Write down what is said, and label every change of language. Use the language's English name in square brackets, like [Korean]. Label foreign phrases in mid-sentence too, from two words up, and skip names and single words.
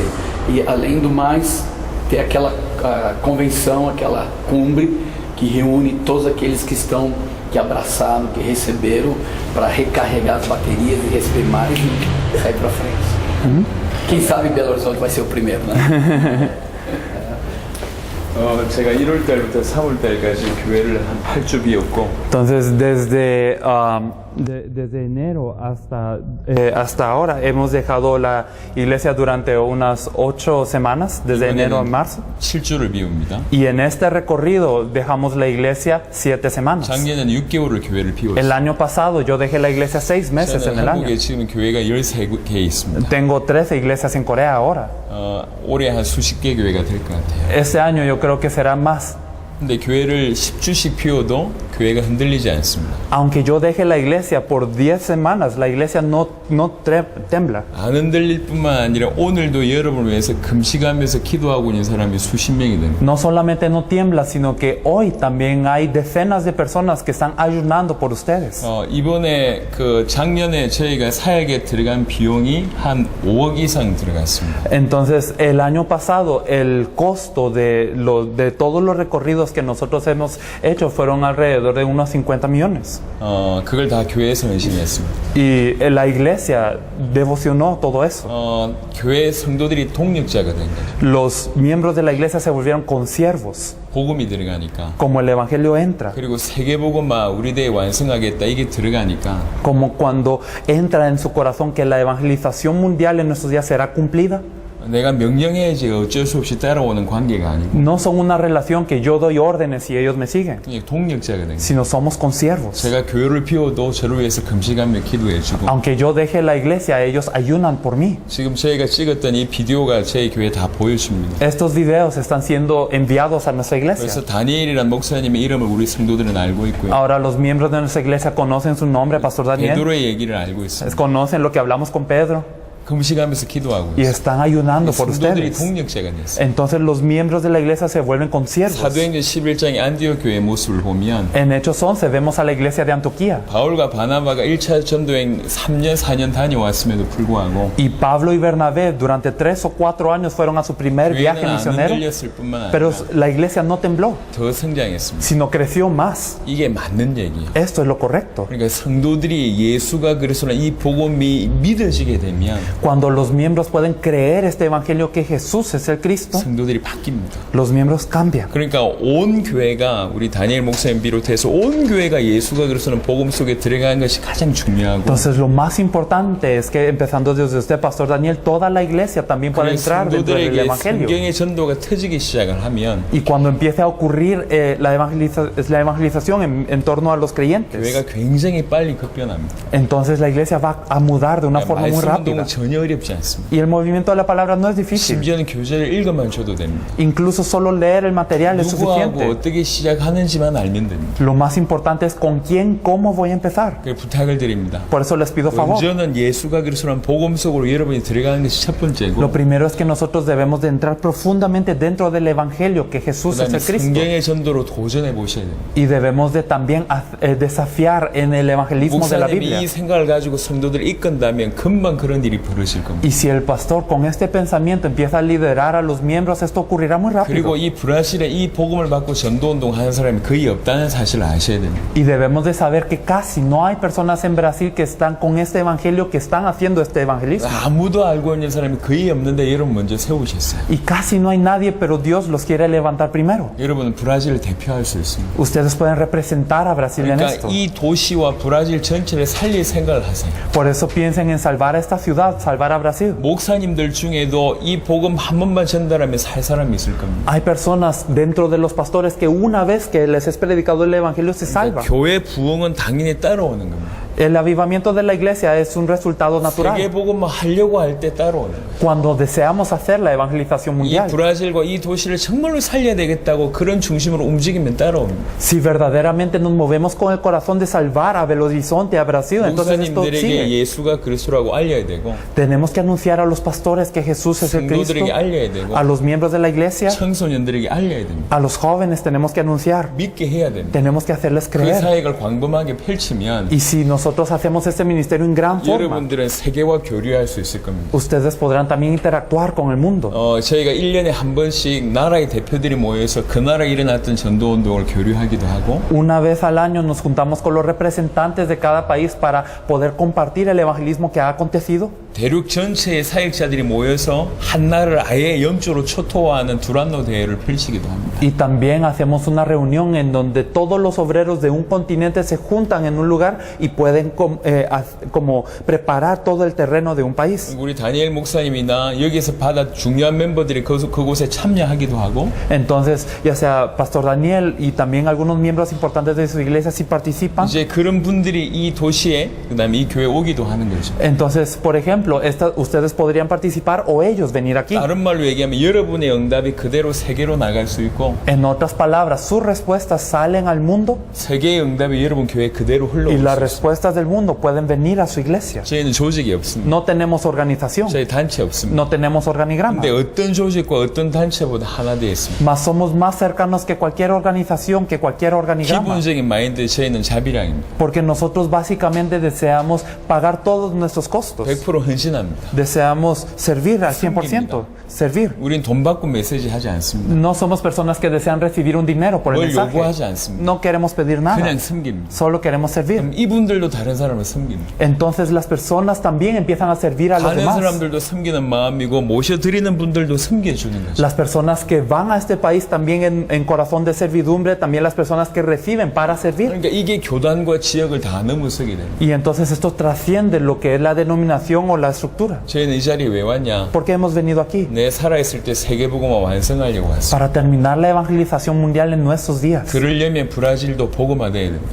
[Portuguese] E além do mais, ter aquela convenção, aquela cumbre que reúne todos aqueles que abraçaram, que receberam, para recarregar as baterias e receber mais e sair para frente. Quem sabe Belo Horizonte vai ser o primeiro, né? [Korean] 제가 1월 달부터 3월 달까지 교회를 한 8주 비웠고 [Spanish] Entonces, desde enero hasta ahora hemos dejado la iglesia durante unas 8 semanas, desde enero a marzo. [Korean] 7주를 비웁니다. [Spanish] Y en este recorrido dejamos la iglesia 7 semanas. [Korean] 작년에는 6개월을 교회를 [Spanish] El [Korean] 비웠어요. [Spanish] año pasado yo dejé la iglesia 6 meses en [Korean] 저는 [Spanish] el año. [Korean] 한국에 지금 교회가 13개 있습니다. [Spanish] Tengo 13 iglesias en Corea ahora. [Korean] 올해 한 수십 개 교회가 될 것 같아요. [Spanish] Este año yo creo que será más. [Korean] 근데 교회를 10주씩 피워도 교회가 흔들리지 않습니다. [Spanish] Aunque yo deje la iglesia por 10 semanas, la iglesia no tembla. [Korean] 안 흔들릴 뿐만 아니라 오늘도 여러분을 위해서 금식하면서 기도하고 있는 사람이 수십 명이 됩니다. [Spanish] No solamente no tiembla, sino que hoy también hay decenas de personas que están ayunando por ustedes. [Korean] 이번에 작년에 저희가 사역에 들어간 비용이 한 5억 이상 들어갔습니다. [Spanish] Entonces, el año pasado, el costo de todos los recorridos que nosotros hemos hecho fueron alrededor de unos 50 millones. [Korean] 그걸 다 교회에서 헌신했습니다. [Spanish] Y la iglesia devocionó todo eso. [Korean] 교회 성도들이 동력자가 된 거죠. [Spanish] Los miembros de la iglesia se volvieron consiervos, [Korean] 복음이 들어가니까. [Spanish] como el evangelio entra. [Korean] 그리고 세계복음화 우리 대에 완성하겠다 이게 들어가니까 [Spanish] Como cuando entra en su corazón que la evangelización mundial en nuestros días será cumplida. [Korean] 내가 명령해야지 어쩔 수 없이 따라오는 관계가 아니고 [Spanish] No son una relación que yo doy órdenes y ellos me siguen, [Korean] 그냥 동력자가 된 거예요. [Spanish] sino somos consiervos. [Korean] 제가 교회를 비워도 저를 위해서 금식하며 기도해주고 [Spanish] Aunque yo deje la iglesia, ellos ayunan por mí. [Korean] 지금 저희가 찍었던 이 비디오가 저희 교회 다 보여줍니다. [Spanish] Estos videos están siendo enviados a nuestra [Korean] 그래서 [Spanish] iglesia. [Korean] 다니엘이란 목사님의 이름을 우리 성도들은 알고 있고요. [Spanish] Ahora los miembros de nuestra iglesia conocen su nombre, Pastor Daniel. [Korean] 베드로의 얘기를 알고 있습니다. [Spanish] Conocen lo que hablamos con Pedro [Korean] 금식하면서 기도하고 [Spanish] y [Korean] 있어요. [Spanish] están ayunando por [Korean] 성도들이 [Spanish] ustedes. [Korean] 동력자가 됐어요. [Spanish] Entonces los miembros de la iglesia se vuelven consiervos. [Korean] 사도행전 11장의 안디옥 교회의 모습을 보면 [Spanish] En Hechos 11 vemos a la iglesia de Antioquía. [Korean] 바울과 바나바가 1차 전도행 3년 4년 다녀왔음에도 불구하고 [Spanish] Y Pablo y Bernabé durante 3 o 4 años fueron a su primer viaje [Korean] 교회는 안 [Spanish] misionero. [Korean] 흔들렸을 뿐만 [Spanish] Pero [Korean] 아니라 [Spanish] la iglesia no tembló, [Korean] 더 성장했습니다. [Spanish] sino creció más. [Korean] 이게 맞는 얘기예요. [Spanish] Esto es lo correcto. [Korean] 그러니까 성도들이 예수가 그리스도라는 이 복음이 믿어지게 되면 [Spanish] Cuando los miembros pueden creer este evangelio que Jesús es el Cristo, [Korean] 성도들이 바뀝니다. [Spanish] los miembros cambian. [Korean] 그러니까 온 교회가 우리 다니엘 목사님 비롯해서 온 교회가 예수가 그리스도는 복음 속에 들어가는 것이 가장 중요하고 [Spanish] Entonces lo más importante es que empezando desde usted, Pastor Daniel, toda la iglesia también pueda [Korean] 그래서 [Spanish] entrar dentro del [Korean] 성도들에게 [Spanish] evangelio. [Korean] 성경의 전도가 터지기 시작을 하면 [Spanish] Y cuando empiece a ocurrir la evangelización en torno a los creyentes, [Korean] 교회가 굉장히 빨리 급변합니다. [Spanish] entonces la iglesia va a mudar de una forma muy [Korean] 말씀 [Spanish] rápida. [Korean] 운동은 전혀 어렵지 않습니다. [Spanish] Y el movimiento de la palabra no es difícil. [Korean] 심지어는 교재를 읽어만 줘도 됩니다. [Spanish] Incluso solo leer el material es [Korean] 누구하고 [Spanish] suficiente. [Korean] 어떻게 시작하는지만 알면 됩니다. [Spanish] Lo más importante es con quién, cómo voy a empezar. [Korean] 그 부탁을 드립니다. [Spanish] Por eso les pido favor. [Korean] 먼저는 예수가 그리스도라는 복음 속으로 여러분이 들어가는 것이 첫 번째고 [Spanish] Lo primero es que nosotros debemos de entrar profundamente dentro del evangelio que Jesús es [Korean] 그다음에 [Spanish] el Cristo. [Korean] 성경의 전도로 도전해 보셔야 됩니다. [Spanish] Y debemos de también desafiar en el evangelismo de la [Korean] 목사님이 [Spanish] Biblia. [Korean] 이 생각을 가지고 성도들을 이끈다면 금방 그런 일이 벌어질 겁니다. [Spanish] Y si el pastor con este pensamiento empieza a liderar a los miembros, esto ocurrirá muy rápido. [Korean] 그리고 이 브라질에 이 복음을 받고 전도운동 하는 사람이 거의 없다는 사실을 아셔야 됩니다. [Spanish] Y debemos de saber que casi no hay personas en Brasil que están con este evangelio, que están haciendo este evangelismo. [Korean] 아무도 알고 있는 사람이 거의 없는데 여러분 먼저 세우셨어요. [Spanish] Y casi no hay nadie, pero Dios los quiere levantar primero. [Korean] 여러분은 브라질을 대표할 수 있습니다. [Spanish] Ustedes pueden representar a Brasil en [Korean] 그러니까 [Spanish] esto. [Korean] 이 도시와 브라질 전체를 살릴 생각을 하세요. [Spanish] Por eso piensen en salvar a esta ciudad, salvar a Brasil. [Korean] 목사님들 중에도 이 복음 한 번만 전달하면 살 사람이 있을 겁니다. [Spanish] Hay personas dentro de los pastores que una vez que les es predicado el evangelio se salvan. [Korean] 교회 부흥은 당연히 따라오는 겁니다. [Spanish] El avivamiento de la iglesia es un resultado [Korean] 세계 [Spanish] natural. [Korean] 복음만 하려고 할 때 따라오는 거예요. [Spanish] Cuando deseamos hacer la evangelización [Korean] 이 [Spanish] mundial. [Korean] 브라질과 이 도시를 정말로 살려야 되겠다고 그런 중심으로 움직이면 따라옵니다. [Spanish] Si verdaderamente nos movemos con el corazón de salvar a Belo Horizonte, a Brasil, entonces esto [Korean] 목사님들에게 [Spanish] sigue. [Korean] 예수가 그리스도라고 알려야 되고 [Spanish] Tenemos que anunciar a los pastores que Jesús es el Cristo, [Korean] 성도들에게 알려야 되고 [Spanish] a los miembros de la iglesia, [Korean] 청소년들에게 알려야 됩니다. [Spanish] a los jóvenes tenemos que anunciar, [Korean] 믿게 해야 됩니다. [Spanish] tenemos que hacerles [Korean] 그 [Spanish] creer. [Korean] 사역을 광범하게 펼치면 [Spanish] Y si nosotros nosotros hacemos este ministerio en gran forma, [Korean] 여러분들은 세계와 교류할 수 있을 겁니다. [Spanish] ustedes podrán también interactuar con el mundo. [Korean] 저희가 1년에 한 번씩 나라의 대표들이 모여서 그 나라에 일어났던 전도 운동을 교류하기도 하고 [Spanish] Una vez al año nos juntamos con los representantes de cada país para poder compartir el evangelismo que ha acontecido. [Korean] 대륙 전체의 사역자들이 모여서 한 나라를 아예 영적으로 초토화하는 두란노 대회를 펼치기도 합니다. [Spanish] Y también hacemos una reunión en donde todos los obreros de un continente se juntan en un lugar y pueden como preparar todo el terreno de un país. [Korean] 우리 다니엘 목사님이나 여기서 받아 중요한 멤버들이 그곳에 참여하기도 하고 [Spanish] Entonces, ya sea Pastor Daniel y también algunos miembros importantes de su iglesia si participan. [Korean] 이제 그런 분들이 이 도시에 그다음에 이 교회에 오기도 하는 거죠. [Spanish] Entonces, por ejemplo, ustedes podrían participar o ellos venir aquí. [Korean] 다른 말로 얘기하면 여러분의 응답이 그대로 세계로 나갈 수 있고 [Spanish] En otras palabras, sus respuestas salen al mundo [Korean] 세계의 응답이 여러분 교회에 그대로 [Spanish] y [Korean] 흘러올 [Spanish] las [Korean] 수 있어요. [Spanish] respuestas del mundo pueden venir a su iglesia. [Korean] 저희는 조직이 없습니다. [Spanish] No tenemos organización, [Korean] 저희 단체 없습니다. [Spanish] no tenemos organigrama, [Korean] 근데 어떤 조직과 어떤 단체보다 하나 되어 있습니다. [Spanish] mas somos más cercanos que cualquier organización, que cualquier organigrama. [Korean] 기본적인 마인드 저희는 자비량입니다. [Spanish] Porque nosotros básicamente deseamos pagar todos nuestros costos. [Korean] 100% 헌신합니다. [Spanish] Deseamos servir al 100%. Servir. [Korean] 우린 돈 받고 메시지 하지 않습니다. [Spanish] No somos personas que desean recibir un dinero por el [Korean] 뭘 요구하지 [Spanish] mensaje. [Korean] 않습니다. [Spanish] No queremos pedir nada. [Korean] 그냥 섬깁니다. [Spanish] Solo queremos servir. [Korean] 그럼 이분들도 다른 사람을 섬깁니다. [Spanish] Entonces las personas también empiezan a servir a los [Korean] 가는 [Spanish] demás. [Korean] 사람들도 섬기는 마음이고 모셔드리는 분들도 섬겨주는 거죠. [Spanish] Las personas que van a este país también en corazón de servidumbre, también las personas que reciben para servir. [Korean] 그러니까 이게 교단과 지역을 다 넘어서게 됩니다. [Spanish] Y entonces esto trasciende lo que es la denominación o la estructura. [Korean] 저희는 이 자리에 왜 왔냐? [Spanish] ¿Por qué hemos venido aquí? [Korean] 내 살아있을 때 세계복음화 완성하려고 왔습니다. [Spanish] Para terminar la evangelización mundial en nuestros días. [Korean] 그러려면 브라질도 복음화돼야 됩니다.